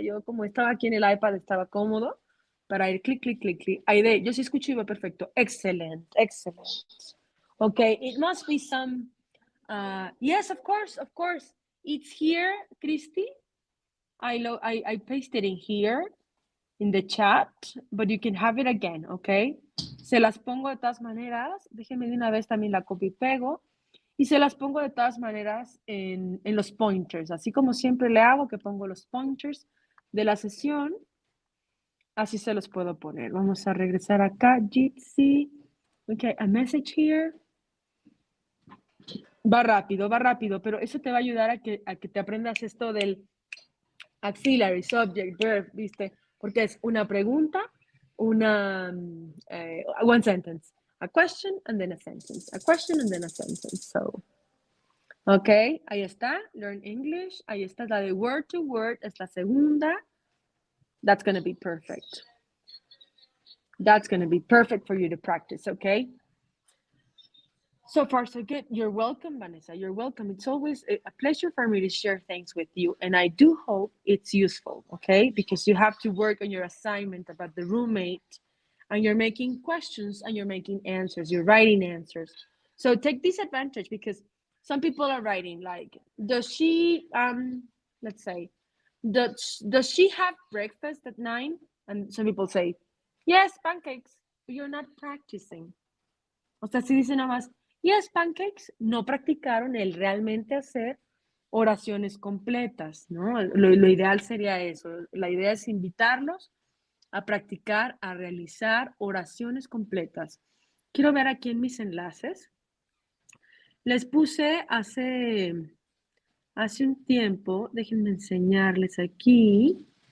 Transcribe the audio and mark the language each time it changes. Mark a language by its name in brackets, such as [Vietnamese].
[Spanish] Yo como estaba aquí en el iPad, estaba cómodo para ir clic. Aide, yo sí escucho y va perfecto. [English] Excellent. Okay, it must be some, yes, of course. It's here, Christy. I pasted in here in the chat, but you can have it again, okay? [Spanish] Se las pongo de todas maneras. Déjenme de una vez también la copy y pego. Y se las pongo de todas maneras en los pointers, así como siempre le hago, que pongo los pointers de la sesión, así se los puedo poner. Vamos a regresar acá, Jitsi. [English] Okay, a message here. [Spanish] Va rápido, pero eso te va a ayudar a que te aprendas esto del auxiliary, subject, verb, ¿viste? Porque es una pregunta, [English] one sentence. A question and then a sentence. A question and then a sentence. [Spanish] So, ok, ahí está. [English] Learn English. [Spanish] Ahí está la de word to word. Es la segunda. [English] That's going to be perfect. That's going to be perfect for you to practice, okay? So far, so good. You're welcome, Vanessa. You're welcome. It's always a pleasure for me to share things with you. And I do hope it's useful, okay? Because you have to work on your assignment about the roommate, and you're making questions and you're making answers. You're writing answers. So take this advantage, because some people are writing like, does she, let's say, does she have breakfast at 9? And some people say, yes, pancakes. but you're not practicing. [Spanish] O sea, si dicen nada más, yes, pancakes, no practicaron el realmente hacer oraciones completas, ¿no? Lo ideal sería eso. La idea es invitarlos a practicar, a realizar oraciones completas. Quiero ver aquí en mis enlaces. Les puse hace un tiempo, déjenme enseñarles aquí.